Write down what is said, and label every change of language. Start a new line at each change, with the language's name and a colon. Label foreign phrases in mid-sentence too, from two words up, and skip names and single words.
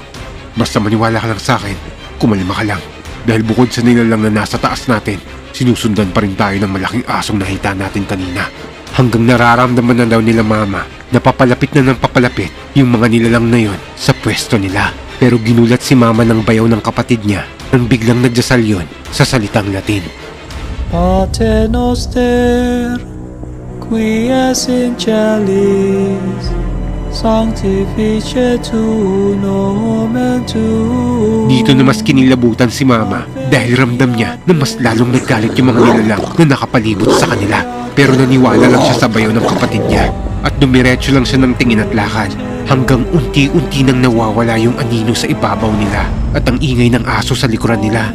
Filipino: Basta maniwala ka lang sa akin, kumalma ka lang. Dahil bukod sa nilalang na nasa taas natin, sinusundan pa rin tayo ng malaking asong nakita natin kanina. Hanggang nararamdaman na daw nila mama na papalapit na ng papalapit yung mga nilalang na yon sa pwesto nila. Pero ginulat si mama ng bayaw ng kapatid niya nang biglang nagdasal yon sa salitang Latin.
Latin: Pater noster, qui es in celis, sanctificetur nomen tuum.
Filipino: Dito na mas kinilabutan si mama dahil ramdam niya na mas lalong naggalit yung mga nilalang na nakapalibot sa kanila. Pero naniwala lang siya sa bayaw ng kapatid niya at dumiretso lang siya ng tingin at lakad hanggang unti-unti nang nawawala yung anino sa ibabaw nila at ang ingay ng aso sa likuran nila.